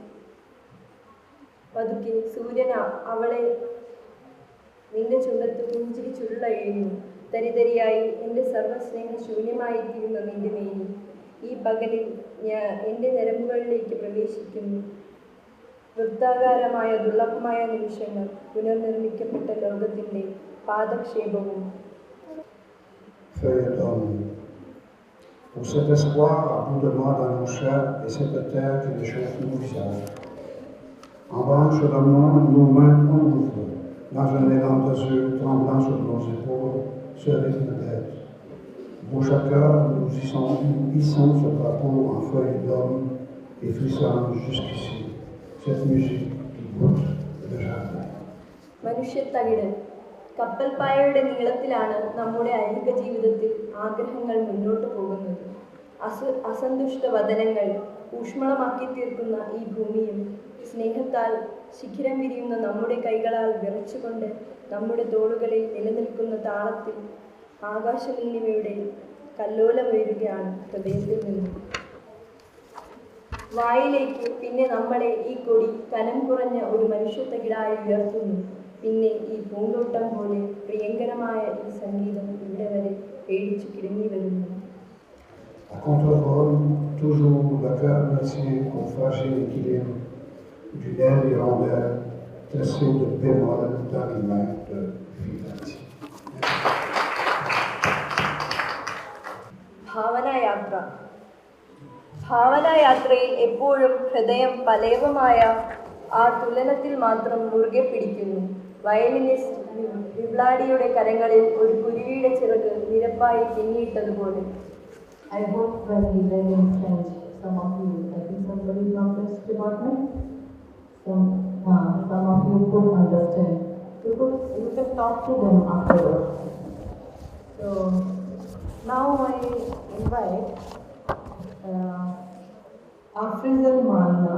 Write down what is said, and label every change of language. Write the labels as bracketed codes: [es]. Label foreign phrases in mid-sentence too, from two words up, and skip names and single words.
[ml] പതുക്കെ സൂര്യൻ അവളെ നിന്റെ ചുണ്ടത്ത് പുഞ്ചിരി ചുരുളഴിയുന്നു. തരിതരിയായി എൻ്റെ സർവ്വസ്നേഹം ശൂന്യമായിത്തീരുന്ന നിന്റെ മേനി. ഈ പകലിൽ എൻ്റെ ഞരമ്പുകളിലേക്ക് പ്രവേശിക്കുന്നു. വൃത്താകാരമായ ദുർലഭമായ നിമിഷങ്ങൾ, പുനർനിർമ്മിക്കപ്പെട്ട ലോകത്തിൻ്റെ പാദക്ഷേപവും. [fr] Feuilles d'homme. Pour cet espoir à bout de moi dans nos chairs et cette terre qui réchauffe nos visages. En branche d'amour, nos mains en mouvement, dans un élan d'azur tremblant sur nos épaules, ce rythme d'être. Vazhudacaud, nous hissons ce drapeau en feuilles d'homme et frissonne jusqu'ici, cette musique qui goûte le jardin. [ml] മനുഷ്യത്തകിട്. കപ്പൽപ്പായയുടെ നീളത്തിലാണ് നമ്മുടെ ഐഹിക ജീവിതത്തിൽ ആഗ്രഹങ്ങൾ മുന്നോട്ട് പോകുന്നത്. അസന്തുഷ്ട വദനങ്ങൾ ഊഷ്മളമാക്കി തീർക്കുന്ന ഈ ഭൂമിയും സ്നേഹത്താൽ ശിഖിരം വിരിയുന്ന നമ്മുടെ കൈകളാൽ വിറച്ചുകൊണ്ട് നമ്മുടെ തോളുകളിൽ നിലനിൽക്കുന്ന താളത്തിൽ ആകാശനിന്നിമയുടെ കല്ലോലമുയരുകയാണ് ഹൃദയത്തിൽ നിന്നും. വായിലേക്ക് പിന്നെ നമ്മളെ ഈ കൊടി കനം കുറഞ്ഞ ഒരു മനുഷ്യത്തകിടായി ഉയർത്തുന്നു. പിന്നെ ഈ പൂന്തോട്ടം പോലെ പ്രിയങ്കരമായ ഈ സംഗീതം ഇവിടെ വരെ പേടിച്ചു കിടങ്ങി വരുന്നു. [fr] À contre-vol, toujours le cœur me tient au fragile équilibre d'une aile hirondelle tressée de bémol dans les mains de Vivaldi. [ml] ഭാവനായാത്ര. ഭാവനായാത്രയിൽ എപ്പോഴും ഹൃദയം പലേവമായ ആ തുലനത്തിൽ മാത്രം മുറുകെ പിടിക്കുന്നു. വയലിനിസ്റ്റ് വിവ്ലാഡിയുടെ കരങ്ങളിൽ ഒരു കുരുവിയുടെ ചിറക് നിരപ്പായി പിന്നിയിട്ടതുപോലെ. [en] I hope when we learn in French, some of you, I think somebody from this department, some of you could understand. You can talk to them afterwards. So now I invite Afrizal Malna.